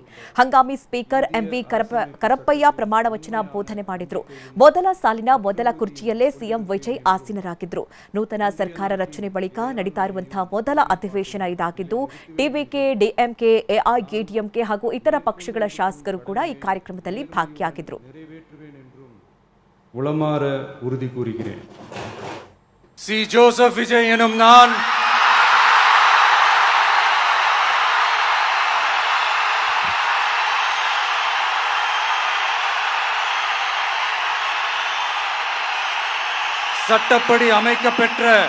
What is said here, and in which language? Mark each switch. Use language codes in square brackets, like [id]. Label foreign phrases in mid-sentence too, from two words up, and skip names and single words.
[kn] ಹಂಗಾಮಿ ಸ್ಪೀಕರ್ ಎಂವಿ ಕರಪ್ಪಯ್ಯ ಪ್ರಮಾಣ ವಚನ ಬೋಧನೆ ಮಾಡಿದ್ರು. ಮೊದಲ ಸಾಲಿನ ಮೊದಲ ಕುರ್ಚಿಯಲ್ಲೇ ಸಿಎಂ ವಿಜಯ್ ಆಸೀನರಾಗಿದ್ರು. ನೂತನ ಸರ್ಕಾರ ರಚನೆ ಬಳಿಕ ನಡೀತಾ ಇರುವಂತಹ ಮೊದಲ ಅಧಿವೇಶನ ಇದಾಗಿದ್ದು ಟಿವಿಕೆ, ಡಿಎಂಕೆ, ಎಐಎಡಿಎಂಕೆ ಹಾಗೂ ಇತರ ಪಕ್ಷಗಳ ಶಾಸಕರು ಕೂಡ ಈ ಕಾರ್ಯಕ್ರಮದಲ್ಲಿ ಭಾಗಿಯಾಗಿದ್ರು. [ta] உளமாற உறுதி கூறுகிறேன். சி ஜோசப் விஜய் எனும் நான் சட்டப்படி அமைக்கப்பெற்ற